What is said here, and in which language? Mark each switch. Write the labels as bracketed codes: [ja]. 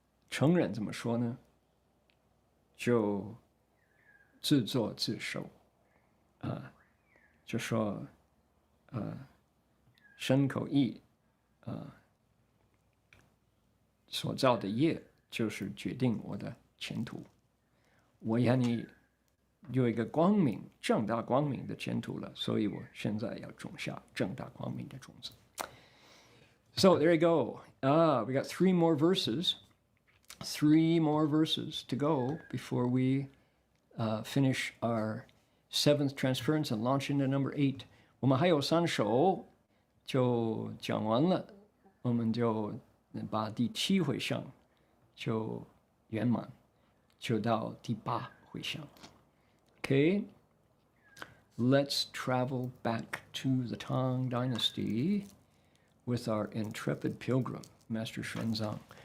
[zh] 成人怎么说呢？就自作自受，就说身口意所造的业就是决定我的前途。我要你有一个光明、正大光明的前途了，所以我现在要种下正大光明的种子。 [en] So there you go. We got 3 more verses. 3 more verses to go before we finish our 7th transference and launch into number 8. [zh] 我们还有3首就讲完了，我们就把第7回向就圆满，就到第8回向。 [en] Okay, let's travel back to the Tang Dynasty with our intrepid pilgrim, Master Xuanzang.